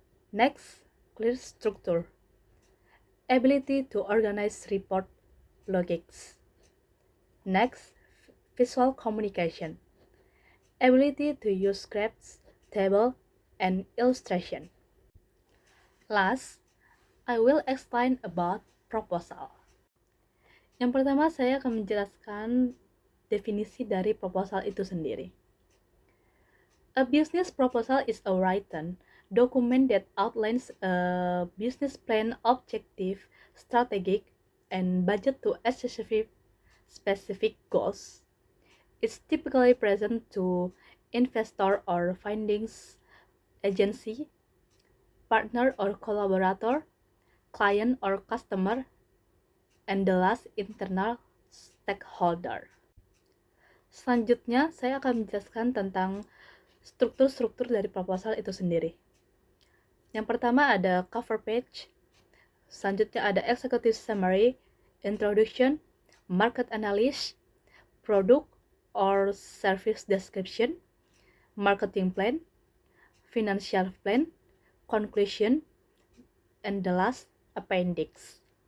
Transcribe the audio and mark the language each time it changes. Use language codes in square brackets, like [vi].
[en] Next, clear structure, ability to organize report logics. Next, visual communication, ability to use graphs, table, and illustration. Last, I will explain about proposal. [id] Yang pertama, saya akan menjelaskan definisi dari proposal itu sendiri. [en] A business proposal is a written document that outlines a business plan, objective, strategic, and budget to achieve specific goals. It's typically present to investor or findings agency, partner or collaborator, client or customer, and the last, internal stakeholder. [id] Selanjutnya, saya akan menjelaskan tentang struktur-struktur dari proposal itu sendiri. Yang pertama ada [en] cover page, [id] selanjutnya ada [en] executive summary, introduction, market analysis, product or service description, marketing plan, financial plan, conclusion, and the last, appendix.